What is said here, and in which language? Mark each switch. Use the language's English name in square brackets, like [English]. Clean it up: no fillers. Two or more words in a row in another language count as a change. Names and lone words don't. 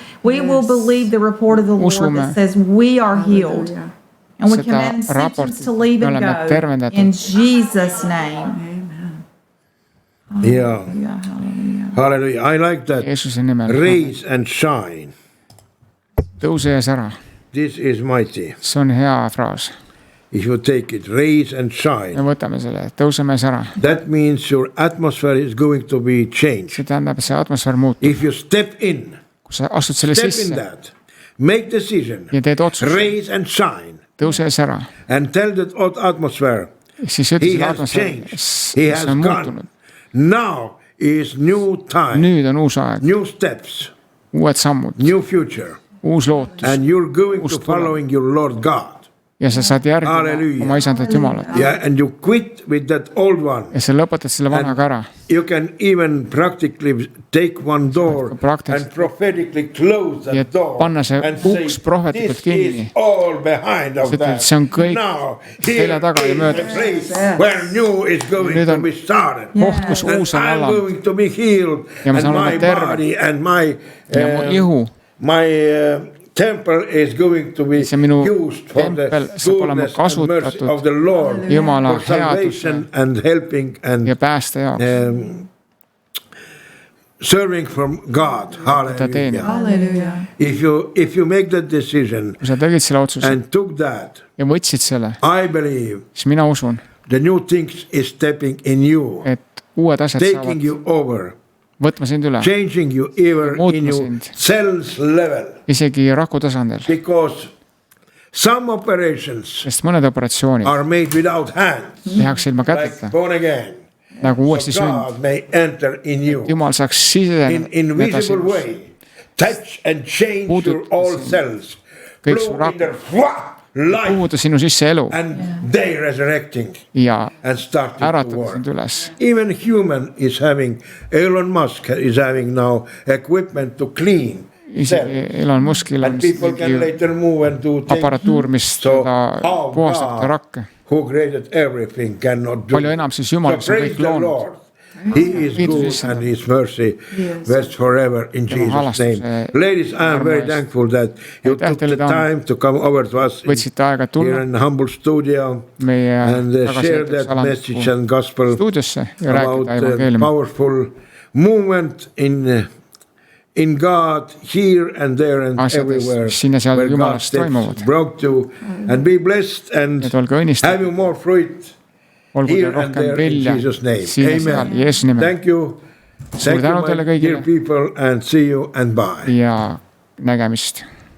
[English] We will believe the report of the Lord that says we are healed. And we command symptoms to leave and go. In Jesus' name. Yeah. Hallelujah. I like that. Raise and shine. [Estonian] Tõuse ja sära. [English] This is mighty. [Estonian] See on hea fraas. [English] If you take it, raise and shine. [Estonian] Ja võtame selle, tõuseme ja sära. [English] That means your atmosphere is going to be changed. [Estonian] See tähendab, see atmosfäär muutub. [English] If you step in, [Estonian] kui sa astud selle sisse, [English] make decision, [Estonian] ja teed otsuse, [English] raise and shine, [Estonian] tõuse ja sära, [English] and tell that atmosphere, [Estonian] siis ütle selle atmosfäär, see on muutunud. [English] Now is new time. [Estonian] Nüüd on uus aeg. [English] New steps. [Estonian] Uued sammud. [English] New future. [Estonian] Uus lootus. [English] And you're going to following your Lord God. [Estonian] Ja sa saad järgima oma isandat Jumalat. [English] Yeah, and you quit with that old one. [Estonian] Ja sa lõpetad selle vanaga ära. [English] You can even practically take one door and prophetically close that door. [Estonian] Ja panna see uks prohvetlikult kinni. [English] All behind of that. [Estonian] See on kõik selja taga ja möödas. [English] Where new is going to be started. [Estonian] Koht, kus uus on alanud. [English] I'm going to be healed. [Estonian] Ja ma saan olema terve. [English] And my [Estonian] ihu. [English] My temple is going to be used for the goodness and mercy of the Lord, for salvation and helping and serving from God. Hallelujah. Hallelujah. If you make that decision and took that, I believe the new things is stepping in you, taking you over. [Estonian] võtma sind üle, [English] changing you even in your cells level. [Estonian] Isegi raku tasandil. [English] Because some operations [Estonian] sest mõned operatsioonid [English] are made without hands, [Estonian] tehakse ilma käteta, [English] like born again. [Estonian] Nagu uuesti [English] So God may enter in you [Estonian] Jumal saaks siseneda [English] in invisible way, touch and change your all cells, blow in their life, [Estonian] puhuda sinu sisse elu [English] and they resurrecting [Estonian] ja [English] and starting to [Estonian] äratada [English] work. [Estonian] sind üles. [English] Even human is having, Elon Musk is having now equipment to clean [Estonian] Isegi Elon Muskil on [English] and people can later move and do things. [Estonian] Aparatuur, mis teda puhastab ta rakke. [English] Who created everything cannot do. [Estonian] Palju enam siis Jumal, kes on kõik loonud. [English] He is good and his mercy rests forever in Jesus' name. Ladies, I am very thankful that you took the time to come over to us here in the humble studio and share that message and gospel about the powerful movement in God here and there and everywhere where God steps broke to, and be blessed and have you more fruit here and there in Jesus' name. Amen. Thank you. Thank you, my dear people, and see you and bye. [Estonian] Ja nägemist.